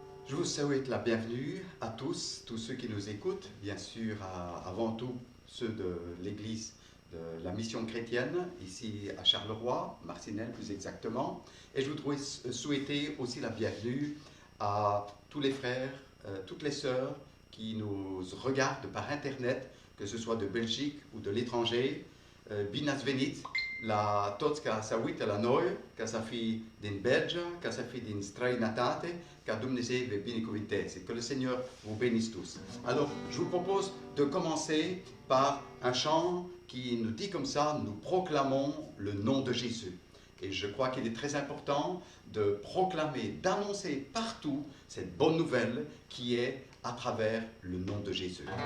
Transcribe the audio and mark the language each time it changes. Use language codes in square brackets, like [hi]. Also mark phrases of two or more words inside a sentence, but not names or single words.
[fr] Je vous souhaite la bienvenue à tous ceux qui nous écoutent, bien sûr avant tout ceux de l'Église de la Mission chrétienne, ici à Charleroi, Marcinelle plus exactement. Et je voudrais souhaiter aussi la bienvenue à tous les frères, toutes les sœurs qui nous regardent par Internet, que ce soit de Belgique ou de l'étranger. [ro] Bine ați venit la toți ca să uită la noi, ca să fie din Belgia, ca să fie din străinătate, ca Dumnezeu vă binecuvinteze. [fr] Que le Seigneur vous bénisse tous. Alors, je vous propose de commencer par un chant qui nous dit comme ça, nous proclamons le nom de Jésus. Et je crois qu'il est très important de proclamer, d'annoncer partout cette bonne nouvelle qui est à travers le nom de Jésus.